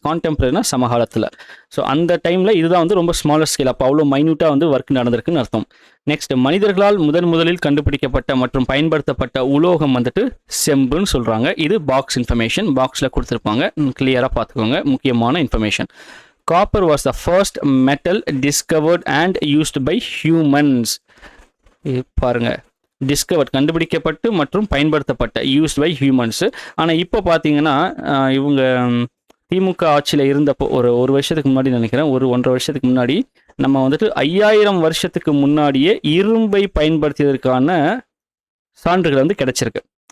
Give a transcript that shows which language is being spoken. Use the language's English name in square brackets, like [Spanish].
[Tamil] கான்டெம்பரரினா சமகாலத்தில். ஸோ அந்த டைமில் இதுதான் வந்து ரொம்ப ஸ்மாலர் ஸ்கேல். அப்போ அவ்வளோ மைன்யூட்டாக வந்து ஒர்க் நடந்திருக்குன்னு அர்த்தம். நெக்ஸ்ட், மனிதர்களால் முதலில் கண்டுபிடிக்கப்பட்ட மற்றும் பயன்படுத்தப்பட்ட உலோகம் வந்துட்டு செம்புன்னு சொல்கிறாங்க. இது பாக்ஸ் இன்ஃபர்மேஷன், பாக்ஸில் கொடுத்துருப்பாங்க, கிளியராக பார்த்துக்கோங்க, முக்கியமான information. [English] Copper was the first metal discovered and used by humans. [Tamil] பாருங்க, டிஸ்கவர்ட் கண்டுபிடிக்கப்பட்டு மற்றும் பயன்படுத்தப்பட்ட, யூஸ்ட் பை ஹியூமன்ஸு. ஆனால் இப்போ பார்த்தீங்கன்னா இவங்க திமுக ஆட்சியில் இருந்தப்போ ஒரு வருஷத்துக்கு முன்னாடி நினைக்கிறேன், 1.5 வருஷத்துக்கு முன்னாடி நம்ம வந்துட்டு 5000 வருஷத்துக்கு முன்னாடியே இரும்பை பயன்படுத்தியதற்கான சான்றுகள் வந்து கிடைச்சிருக்கு.